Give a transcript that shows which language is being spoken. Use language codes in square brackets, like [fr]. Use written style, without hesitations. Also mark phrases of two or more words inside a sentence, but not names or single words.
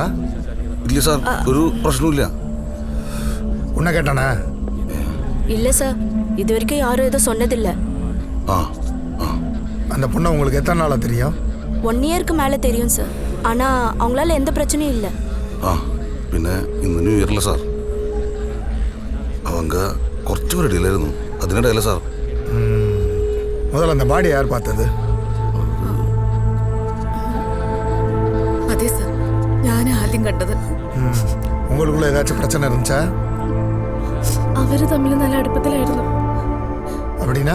[ta] இல்லை சார், ஒரு பிரச்சனும் இல்லையா? உன்னை கேட்டானா? இல்லை சார், இது வரைக்கும் யாரும் எதுவும் சொன்னதில்லை. அந்த பொண்ணை உங்களுக்கு எத்தனை நாளாக தெரியும்? 1 இயருக்கு மேலே தெரியும் சார். ஆனால் அவங்களால எந்த பிரச்சனையும் இல்லை. [ml] പിന്നെ ഇന്ന് [en] New Yearilla [ml] സാർ, அவங்க കുറച്ച് പേരടിയിലായിരുന്നു, അതിനിടയില്ല സാർ. [ta] முதல்ல அந்த பாடி யார் பார்த்தது? [ml] അതെ സാർ, ഞാൻ ആദ്യം കണ്ടത്. [ta] உங்களுக்குள்ள ஏதாச்சும் பிரச்சனை இருந்துச்சா? [ml] അവര് തമ്മിൽ നല്ല അടുപ്പത്തിലായിരുന്നു. [ta] அப்படின்னா?